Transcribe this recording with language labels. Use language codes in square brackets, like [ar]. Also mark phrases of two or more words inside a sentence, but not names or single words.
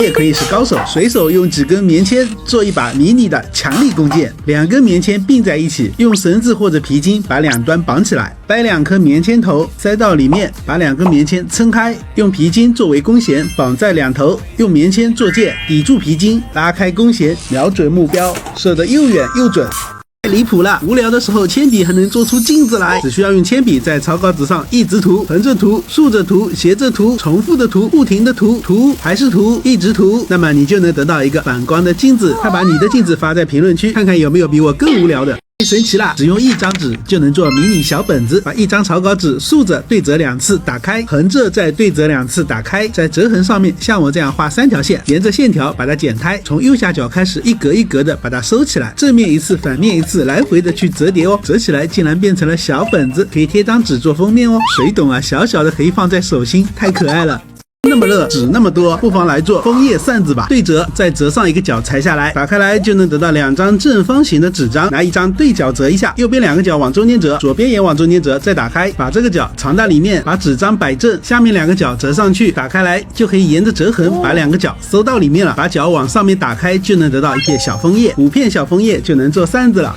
[zh] 也可以是高手，隨手用幾根棉签做一把迷你的强力弓箭，2根棉签并在一起，用繩子或者皮筋把两端綁起来，掰2顆棉签头塞到裡面，把2根棉签撐開，用皮筋作為弓弦綁在兩頭，用棉簽做箭，抵住皮筋，拉開弓弦，瞄準目標，射得又遠又準。太離譜了！無聊的時候，鉛筆還能做出鏡子來。只需要用鉛筆在草稿紙上一直塗，橫着塗，豎着塗，斜着塗，重複的塗，不停的涂，涂還是塗，一直塗，那麼你就能得到一個反光的鏡子。快把你的鏡子發在評論區，看看有沒有比我更無聊的。太神奇啦！只用1張紙就能做迷你小本子，把1張草稿紙豎着對折2次打開，橫着再對折2次打開，在折痕上面像我這樣畫3條線，沿着線條把它剪開，從右下角開始一格一格的把它收起來，正面一次，反面一次，來回的去折疊哦，折起來竟然變成了小本子，可以貼張紙做封面哦。誰懂啊？小小的可以放在手心，太可愛了。那麼熱，紙那麼多，不妨來做枫葉扇子吧。对折，再折上一個角裁下來，打開來就能得到2張正方形的紙張。拿1張對角折一下，右邊2個角往中間折，左邊也往中間折，再打開，把這個角藏到裡面，把紙張擺正，下面2個角折上去，打開來就可以沿着折痕把2個角收到裡面了。把角往上面打開，就能得到一片小楓葉，5片小楓葉就能做扇子了。